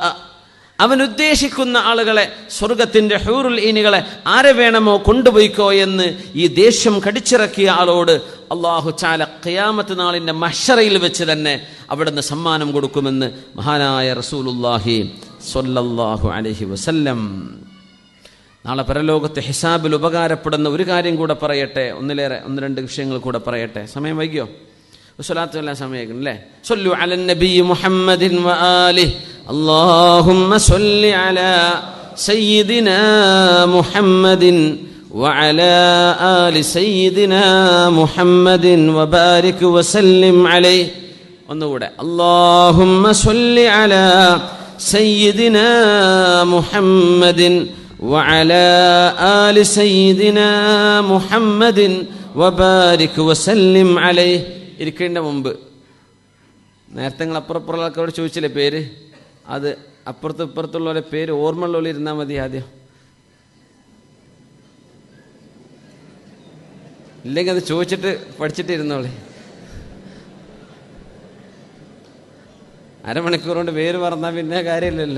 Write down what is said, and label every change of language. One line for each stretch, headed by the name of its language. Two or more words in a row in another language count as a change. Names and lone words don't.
Malayalam: അവൻ ഉദ്ദേശിക്കുന്ന ആളുകളെ, സ്വർഗത്തിൻ്റെ
Arabic: حور العين
Malayalam: ആരെ വേണമോ കൊണ്ടുപോയിക്കോ എന്ന് ഈ ദേഷ്യം കടിച്ചിറക്കിയ ആളോട്
Arabic: الله تعالى
Malayalam: ഖിയാമത്ത് നാളിൻ്റെ മഹ്ശറയിൽ വെച്ച് തന്നെ അവിടുന്ന് സമ്മാനം കൊടുക്കുമെന്ന് മഹാനായ
Arabic: رسول الله صلى الله عليه وسلم.
Malayalam: നാളെ പരലോകത്തെ ഹിസാബിൽ ഉപകാരപ്പെടുന്ന ഒരു കാര്യം കൂടെ പറയട്ടെ. ഒന്ന് രണ്ട് വിഷയങ്ങൾ കൂടെ പറയട്ടെ. സമയം വൈകിയോ? സ്വലാത്തു ചൊല്ലാൻ സമയം അല്ലേ?
Arabic: صلوا على النبي محمد وآله. اللهم صل على سيدنا محمد وعلى آل سيدنا محمد وبارك وسلم عليه.
Malayalam: ഒന്നുകൂടെ.
Arabic: اللهم صل على سيدنا محمد وعلى آل سيدنا محمد وبارك وسلم عليه.
Malayalam: ഇരിക്കേണ്ട മുമ്പ് നേരത്തെ നിങ്ങൾ അപ്പുറപ്പുറമുള്ളവരോട് ചോദിച്ചില്ലേ പേര്? അത് അപ്പുറത്തും ഇപ്പുറത്തുള്ളവരെ പേര് ഓർമ്മയുള്ളവർ ഇരുന്നാൽ മതി. ആദ്യം ഇല്ലെങ്കിൽ അത് ചോദിച്ചിട്ട് പഠിച്ചിട്ട് ഇരുന്നോളെ. അരമണിക്കൂർ കൊണ്ട് പേര് പറഞ്ഞാൽ പിന്നെ കാര്യമില്ലല്ലോ.